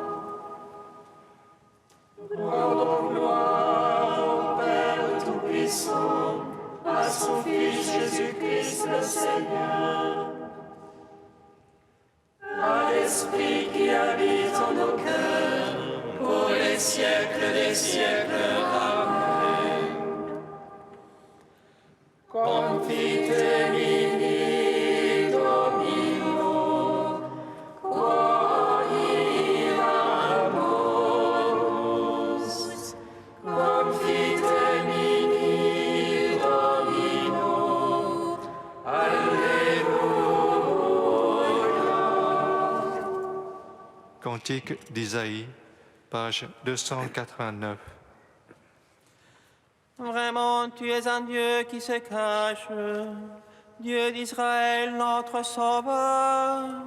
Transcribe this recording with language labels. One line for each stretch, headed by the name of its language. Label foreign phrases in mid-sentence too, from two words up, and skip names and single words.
French: Rendons gloire au Père Tout-Puissant, à son Fils Jésus-Christ le Seigneur, à l'Esprit qui habite en nos cœurs, pour les siècles des siècles.
Latin: Amen. Confite mini Domino, quod iramus. Confite mini Domino,
French: Alléluia. Cantique d'Isaïe, page 289. Vraiment, tu es un Dieu qui se cache, Dieu d'Israël, notre Sauveur.